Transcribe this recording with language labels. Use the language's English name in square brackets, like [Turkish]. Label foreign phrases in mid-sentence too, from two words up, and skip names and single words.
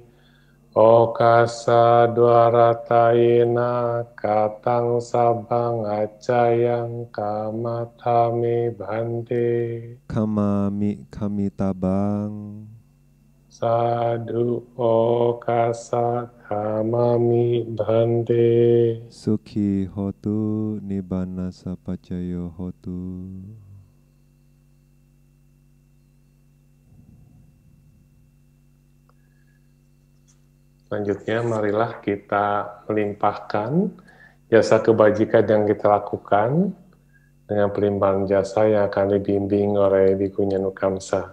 [Pali] Okasa dwaratayena katang sabang acayang kamatame Bante. Kamami kamitabang. Sadhu okasa kamami Bante. Sukihotu nibbana sapaccaya hotu. [Indonesian] Selanjutnya, marilah kita melimpahkan jasa kebajikan yang kita lakukan dengan pelimpahan jasa yang akan dibimbing oleh Bhikkhuni Nukamsa.